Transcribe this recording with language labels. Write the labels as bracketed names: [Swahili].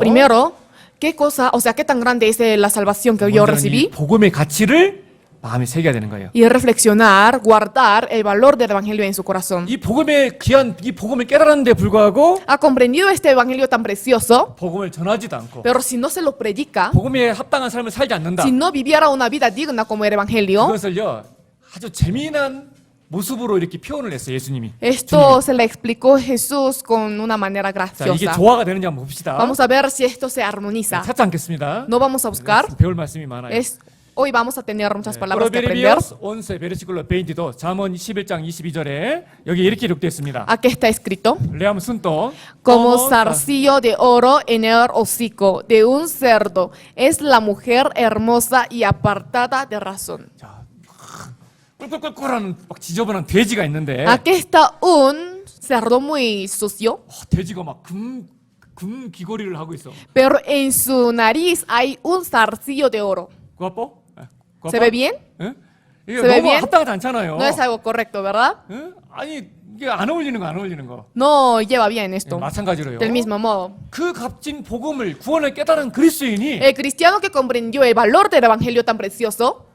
[Spanish] primero qué cosa, o sea, qué tan grande es la salvación que yo [Korean] 먼저는 이 [Spanish] recibí [Korean] 복음의 가치를 마음에 새겨야 되는 거예요. [Spanish] y reflexionar, guardar el valor del evangelio en su corazón. [Korean] 이 복음의 귀한 이 복음을 깨달았는데 불구하고 [Spanish] Ha comprendido este evangelio tan precioso, [Korean] 복음을 전하지도 않고 [Spanish] pero si no se lo predica, [Korean] 복음에 합당한 삶을 살지 않는다. [Spanish] si no viviera una vida digna como el evangelio, [Korean] 그것을요 아주 재미난 모습으로 이렇게 표현을 했어요. 예수님이. [Spanish] esto se le explicó Jesús con una manera [Korean] 자, 이게 [Spanish] graciosa. [Korean] 조화가 되는지 한번 봅시다. [Spanish] Vamos a ver si esto se armoniza. [Korean] 찾지 않겠습니다. [Spanish] No vamos a buscar, [Korean] 배울 말씀이 많아요. [Spanish] hoy vamos a tener muchas palabras que aprender. [Korean] 프로베르비어스 11 베르시클로 22도 잠언 11장 22절에 여기 이렇게 기록되어 있습니다. [Spanish] Aquí está escrito: 레아무 순도 como zarcillo de oro en el hocico de un cerdo es la mujer hermosa y apartada de razón. [Korean] 자, 꿀꿀꿀꿀하는 막 지저분한 돼지가 있는데 [Spanish] Aquí está un cerdo muy sucio, [Korean] 돼지가 막 금 귀걸이를 하고 있어. [Spanish] pero en su nariz hay un zarcillo de oro. 구아뽀? ¿Se ve bien? [Korean] 예? 이게 [Spanish] Se ve [Korean] 너무 [Spanish] bien? [Korean] 합당하지 않잖아요. [Spanish] No es algo correcto, ¿verdad? [Korean] 예? 아니 이게 안 어울리는 거. [Spanish] No lleva bien [Korean] 예, [Spanish] esto. [Korean] 마찬가지로요. [Spanish] Del mismo modo, [Korean] 그 값진 복음을 구원을 깨달은 그리스도인이 [Spanish] el cristiano que comprendió el valor del evangelio tan precioso